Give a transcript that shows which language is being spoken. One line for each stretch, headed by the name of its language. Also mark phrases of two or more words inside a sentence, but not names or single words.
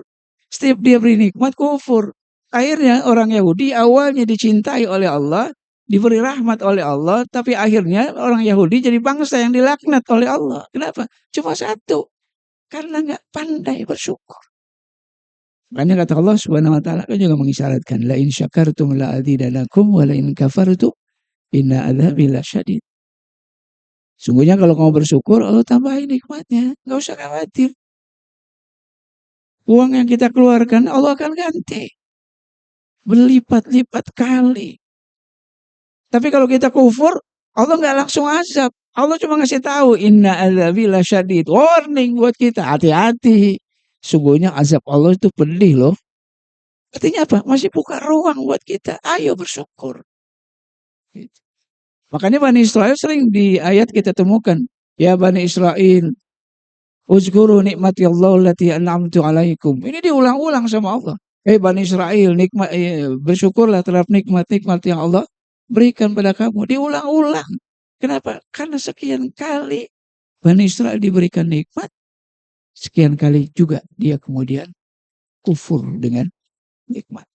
Indonesian: Setiap dia beri nikmat kufur. Akhirnya orang Yahudi awalnya dicintai oleh Allah, diberi rahmat oleh Allah, tapi akhirnya orang Yahudi jadi bangsa yang dilaknat oleh Allah. Kenapa? Cuma satu, karena nggak pandai bersyukur. Makanya kata
Arabic: الله سبحانه وتعالى
Indonesian: kan juga mengisyaratkan,
Arabic: لئن شكرتم لأزيدنكم ولئن كفرتم إن عذابي لشديد.
Indonesian: Sungguhnya kalau kamu bersyukur, Allah tambahin nikmatnya, nggak usah khawatir. Uang yang kita keluarkan Allah akan ganti berlipat-lipat kali. Tapi kalau kita kufur, Allah nggak langsung azab. Allah cuma ngasih tahu,
Arabic: إن عذابي لشديد.
Indonesian: Warning buat kita, hati-hati. Sungguhnya azab Allah itu pedih loh. Artinya apa? Masih buka ruang buat kita. Ayo bersyukur. Makanya Bani Israel sering di ayat kita temukan, ya Bani Israel,
Arabic: اذكروا نعمة الله التي أنعمت عليكم.
Indonesian: Ini diulang-ulang sama Allah. Bani Israel, bersyukurlah terhadap nikmat-nikmat yang Allah berikan pada kamu. Diulang-ulang. Kenapa? Karena sekian kali Bani Israel diberikan nikmat, sekian kali juga dia kemudian kufur dengan nikmat.